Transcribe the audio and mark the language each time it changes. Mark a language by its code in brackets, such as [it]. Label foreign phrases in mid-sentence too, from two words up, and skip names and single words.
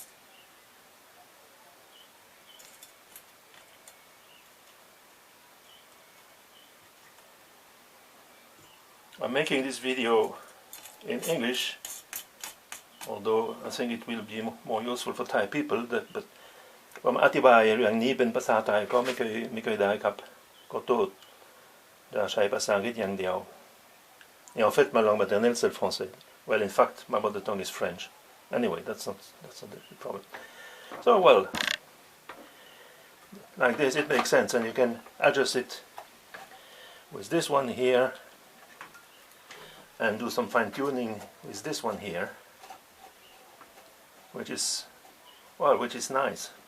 [en] I'm making this video in English, although I think it will be more useful for Thai people, but [th] ผมอธิบายเรื่องนี้เป็นภาษาไทยก็ไม่เคยได้ครับขอโทษจะใช้ภาษาอังกฤษอย่างเดียว [fr] Et en fait ma langue maternelle c'est le français. [en] Well, in fact my mother tongue is French. Anyway, that's not the problem. So well, like this it makes sense, and you can adjust it with this one here and do some fine-tuning with this one here, which is nice.